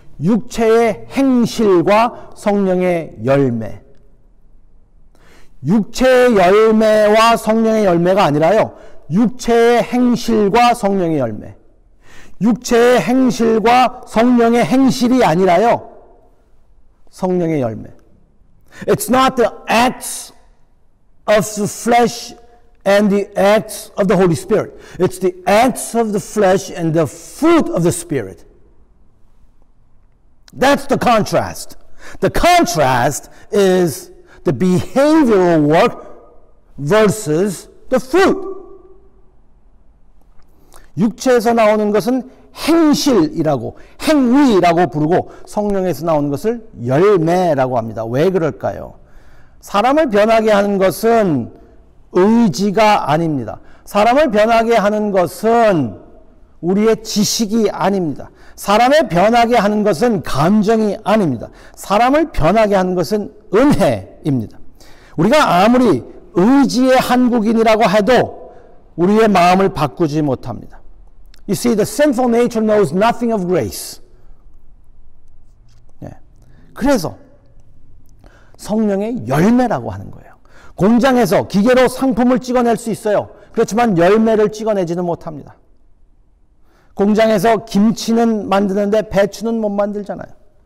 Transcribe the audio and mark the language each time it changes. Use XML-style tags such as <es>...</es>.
<ko>육체의 행실과 성령의 열매. 육체의 열매와 성령의 열매가 아니라요. 육체의 행실과 성령의 열매. 육체의 행실과 성령의 행실이 아니라요. 성령의 열매.</ko> <en>It's not the acts of the flesh and the acts of the Holy Spirit. It's the acts of the flesh and the fruit of the Spirit. That's the contrast. The contrast is the behavioral work versus the fruit.</en> <ko>육체에서 나오는 것은 행실이라고, 행위라고 부르고 성령에서 나오는 것을 열매라고 합니다. 왜 그럴까요? 사람을 변하게 하는 것은 의지가 아닙니다. 사람을 변하게 하는 것은 우리의 지식이 아닙니다. 사람을 변하게 하는 것은 감정이 아닙니다. 사람을 변하게 하는 것은 은혜입니다. 우리가 아무리 의지의 한국인이라고 해도 우리의 마음을 바꾸지 못합니다.</ko> <en>You see, the sinful nature knows nothing of grace.</en> <ko>네. 그래서 성령의 열매라고 하는 거예요. 공장에서 기계로 상품을 찍어낼 수 있어요. 그렇지만 열매를 찍어내지는 못합니다. 공장에서 김치는 만드는데 배추는 못 만들잖아요.</ko>